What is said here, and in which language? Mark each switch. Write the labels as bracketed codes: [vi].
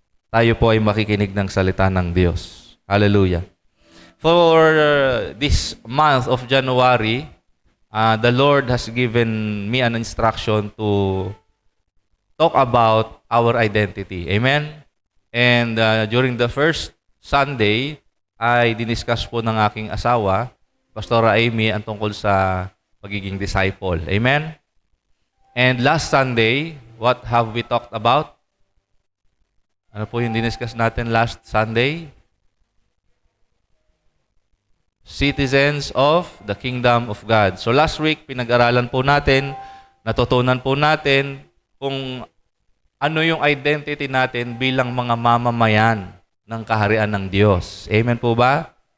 [tl] Tayo po ay makikinig ng salita ng Diyos. Hallelujah. [en] For this month of January, the Lord has given me an instruction to talk about our identity. [tl] Amen? [en] And during the first Sunday, [tl] ay diniscuss po ng aking asawa, Pastora Amy, ang tungkol sa pagiging disciple. Amen? [en] And last Sunday, what have we talked about? [tl] Ano po yung diniscuss natin last Sunday? [en] Citizens of the Kingdom of God. [tl] So last week, pinag-aralan po natin, natutunan po natin kung ano yung identity natin bilang mga mamamayan ng kaharian ng Diyos. Amen po ba?